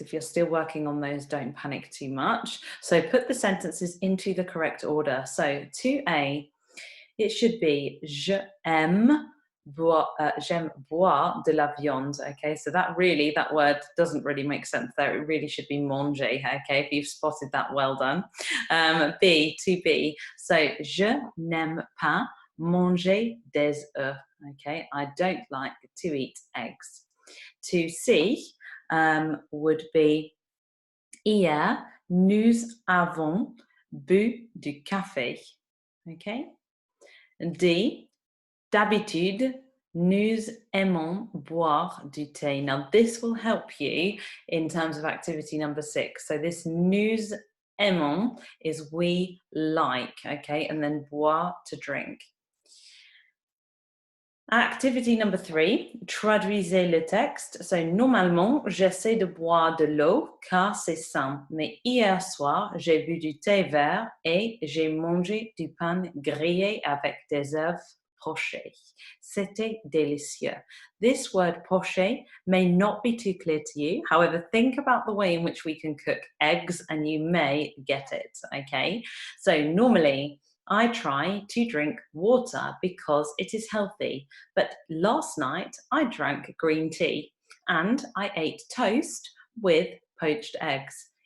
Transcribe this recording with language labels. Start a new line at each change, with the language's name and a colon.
English: If you're still working on those, don't panic too much. So put the sentences into the correct order.
French: So 2A,
English: it should be
French: j'aime boire de la viande.
English: Okay, so that word doesn't really make sense there. It really should be manger. Okay, if you've spotted that, well done. B, 2B.
French: So je n'aime pas manger des œufs.
English: Okay, I don't like to eat eggs.
French: 2C
English: would be
French: hier nous avons bu du café. Okay. D, d'habitude, nous aimons boire du thé.
English: Now, this will help you in terms of activity number 6. So this nous aimons is we like, okay? And then boire, to drink. Activity number 3,
French: traduisez le texte. So, normalement, j'essaie de boire de l'eau car c'est sain. Mais hier soir, j'ai bu du thé vert et j'ai mangé du pain grillé avec des œufs pochés. C'était délicieux.
English: This word poché may not be too clear to you. However, think about the way in which we can cook eggs and you may get it, okay? So, normally, I try to drink water because it is healthy. But last night I drank green tea and I ate toast with poached eggs.